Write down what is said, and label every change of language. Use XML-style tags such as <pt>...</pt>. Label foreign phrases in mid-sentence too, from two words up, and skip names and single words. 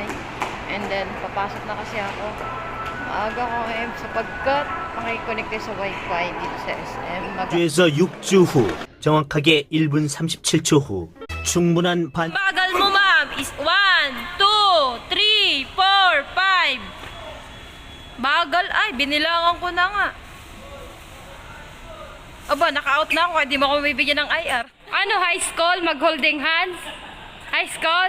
<en>And then,</en> <tl>papasok na kasi ako. Maaga ko ngayon sapagkat makikonnect sa wifi dito sa SM.</tl> <ko>주에서 6주 후, 정확하게 1분 37초 후, 충분한 반...</ko> <tl>Bagal mo, ma'am! Is 1, 2, 3, 4, 5. Bagal. Ay, binilangan ko na nga. Aba, naka-out na ako. Hindi mo ako bibigyan ng IR. Ano, high school? Mag-holding hands? High school?</tl>